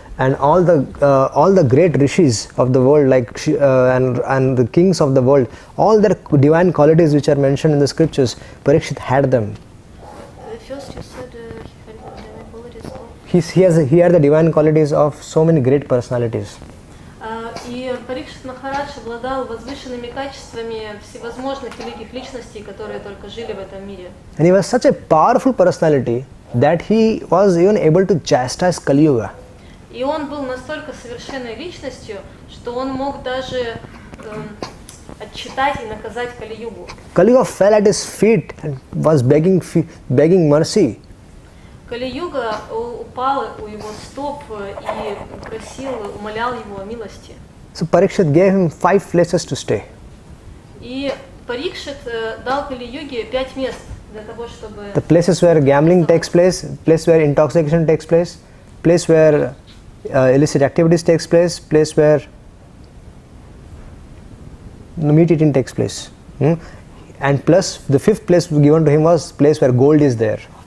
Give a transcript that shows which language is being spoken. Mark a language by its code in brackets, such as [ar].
[en] And all the great rishis of the world, like and the kings of the world, all their divine qualities which are mentioned in the scriptures, Parikshit had them. First you said he had divine qualities of... He had the divine qualities of so many great personalities. [ru] И Парикшит Махарадж обладал возвышенными качествами всевозможных великих личностей, которые только жили в этом мире. [en] And he was such a powerful personality that he was even able to chastise Kali Yuga. [ru] И он был настолько совершенной личностью, что он мог даже отчитать и наказать Кали-югу. [en] Kali Yuga fell at his feet and was begging mercy. [ru] Кали-юга упал у его стоп и просил, умолял его о милости. [en] So Parikshit gave him 5 places to stay. [ru] И Парикшит дал Кали-юге 5 мест для того, чтобы... [en] The places where gambling takes place, place where intoxication takes place, place where illicit activities takes place, place where meat eating takes place. And plus the 5th place given to him was place where gold is there.